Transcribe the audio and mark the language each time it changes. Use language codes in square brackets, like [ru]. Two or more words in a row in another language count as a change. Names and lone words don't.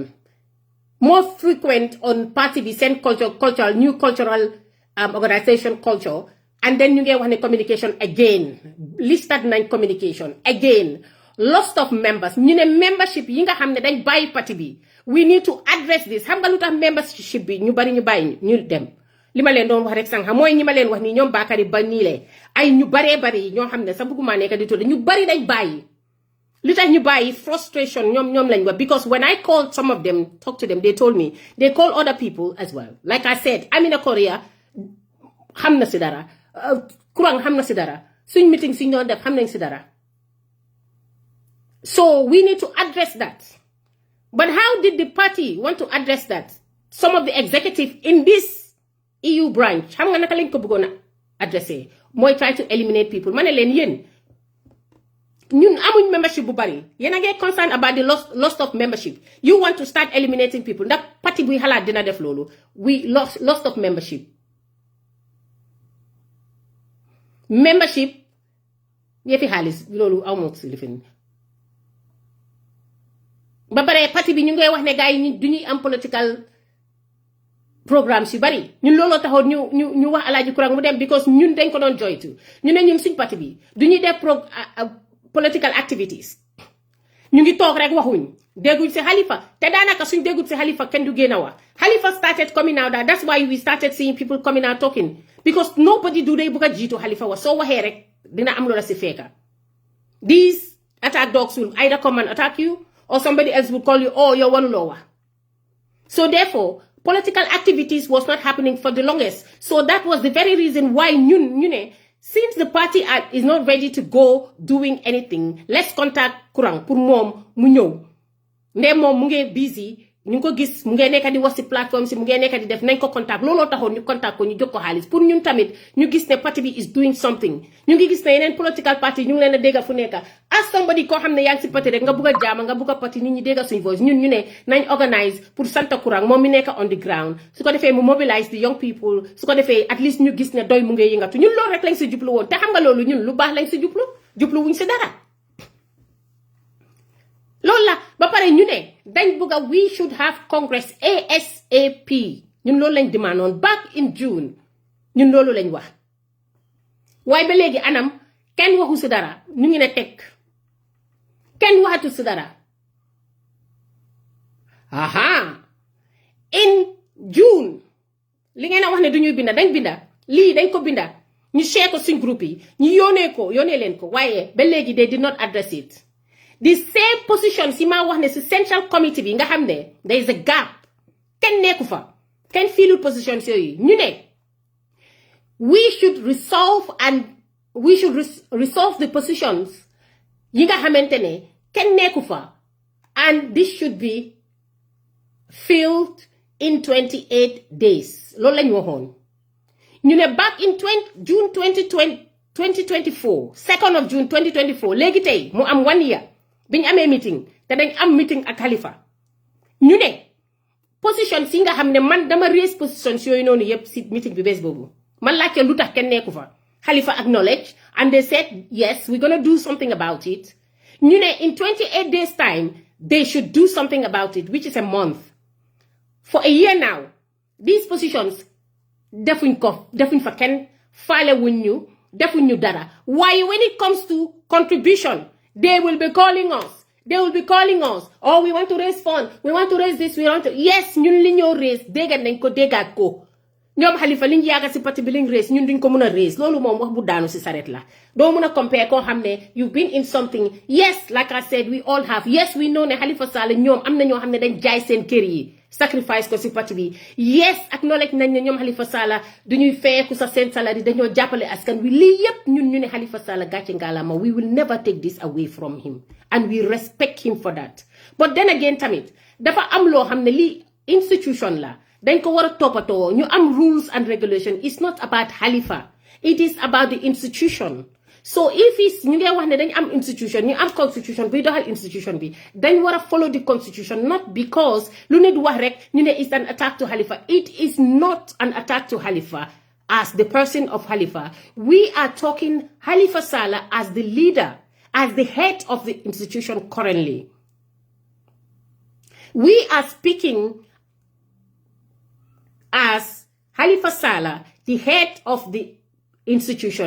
[en] More frequent on party bi seen cultural new cultural organization culture, and then [wo] ñu ngi wax ne [en] communication again listed nañ communication again lost of members [wo] ñu ne membership yi nga xam ne dañ bàyyi parti bi [en] we need to address this. [wo] Xam nga lu tax membership bi ñu bari ñu bàyyi ñu dem li ma leen doon wax rek sànq mooy ñi ma leen wax nii ñoom Bakary ba nii le ay ñu baree bari ñoo xam ne sa bëgguma nekk di tudd ñu bari dañ bàyyi li tax ñu bàyyi frustration ñoom lañ wax, [en] because when I called some of them, talk to them, they told me they call other people as well. Like I said, [wo] Amina Korea xam na si dara, Kurang xam na si dara, suñ meeting suñ doon def xam nañ si dara. [en] So we need to address that. But how did the party want to address that? Some of the executive in this EU branch, [wo] xam nga naka lañ ko bëggoon a addressé mooy [en] try to eliminate people. [wo] Ma ne leen yéen ñun amuñ membership bu bari, yéen a ngi [en] concerned about the loss of membership. You want to start eliminating people. [wo] Ndax parti buy xalaat dina def loolu. [en] We lost of membership. [wo] Membership yëfi xaalis loolu amoo si lifin. Ba pare parti bi ñu ngay wax ne gars yi du ñuy am [en] political programme [wo] si bari. Ñun looloo taxoon ñu wax Alaaji Kurang mu dem, because ñun dañ ko doon joytu. ñu ne ñun suñ parti bi du ñuy def [en] political activities. [wo] ñu ngi toog rek waxuñ dégguñ si Halifa te daanaka suñ dégguñ si Halifa kenn du génn a wax. [en] Halifa started coming out. That's why we started seeing people coming out talking, because nobody do they [wo] bëgg a jiitu Halifa wax soo waxee rek dina am loola si fekka. [en] These attack dogs will either come and attack you, or somebody else will call you, oh, you're one lower. So therefore, political activities was not happening for the longest. So that was the very reason why since the party is not ready to go doing anything, let's contact Kurang pour [wo] mom mu ñew. Ndé mom mu ngi busy, ñu ko gis mu ngi nekk di wax ci plateforme si mu ngi nekk di def nañ ko contact. Looloo taxoon ñu contact ko ñu jox ko xaalis pour ñun tamit ñu gis ne parti bi [en] is doing something. [wo] Ñu ngi gis ne yeneen [en] political party [wo] ñu ngi leen a déggal fu nekk. [en] As somebody [wo] koo xam ne yaa ngi si parti rek nga bugg a jaama nga bugg a parti nit ñi déggal suñu voice ñun ñu ne nañ organise pour Santa Kurang moom mi nekk [en] on the ground. [wo] Su ko defee mu [en] mobilize the young people, [wo] su ko defee [en] at least [wo] ñu gis ne doy mu ngi yëngatu. Ñun loolu rek lañ si jublu woon te xam nga loolu ñun lu baax lañ si jublu wuñ si dara. loolu la ba pare ñu ne dañ bëgg a [en] we should have Congress ASAP. [wo] ñun loolu lañ demandoon [en] back in June. [wo] ñun loolu lañ wax. waaye ba léegi anam kenn waxu si dara ñu ngi ne teg kenn waxatu si dara. aha in June li ngeen a wax ne du ñuy binda dañ binda lii dañ ko binda ñu share ko suñ groupe yi ñu yónnee leen ko waaye ba léegi [en] they did not address it. The same position [wo] si ma wax ne si [en] central committee [wo] bi nga xam ne [en] there is a gap [wo] kenn nekku fa kenn fiilul position yooyu ñu ne [en] we should resolve the positions [wo] yi nga xamante ne kenn nekku fa, [en] and this should be filled in 28 days. [wo] loolu lañ waxoon ñu ne [en] back in June 2024 2nd of June 2024 [wo] léegi tey mu am 1 year biñ amee meeting te dañ am meeting ak Halifa ñu ne position si nga xam ne man dama [en] raise positions [wo] yooyu noonu yëpp si meeting bi bés boobu man laajte lu tax kenn nekku fa. [en] Halifa acknowledged and they said yes, we're gonna do something about it. [wo] ñu ne [en] in 28 days time they should do something about it, which is a month. For a year now these positions [wo] defuñ fa kenn faale wuñ ñu defuñ ñu dara. [en] Why when it comes to contribution they will be calling us. Oh, we want to raise funds. We want to raise this. Yes, [wo] ñun li ñoo raise déggat nañ ko déggat ko. ñoom Halifa liñ yaaga si parti bi liñ raise ñun duñ ko mën a raise. Loolu moom wax bu daanu si saret la. Doo mën a compare koo xam ne [en] you've been in something. Yes, like I said, we all have. Yes, we know [wo] ne Halifa Sallah ñoom am na ñoo xam ne dañ jaay seen kër yi. Sacrifice ko si parti bi. [en] Yes, acknowledge [wo] nañ ne ñoom Halifa Sallah duñuy feeku sa seen salary dañoo jàppale askan wi. Lii yépp ñun ñu ne Halifa Sallah gàcce ngaalama. [en] We will never take this away from him. And we respect him for that. But then again [wo] tamit dafa am loo xam ne lii institution la. Dañ ko war a toppatoo ñu am [en] rules and regulation. It's not about Halifa. It is about the institution. So if it's [wo] ñu ngi wax ne dañ am institution ñu am constitution buy doxal institution bi dañ war a [en] follow the constitution, not because [wo] lu nit wax rek ñu ne [en] it's an attack to Halifa. It is not an attack to Halifa as the person of Halifa. We are talking Halifa Sallah as the leader, as the head of the institution currently. We are speaking as Halifa Sallah, the head of the institution.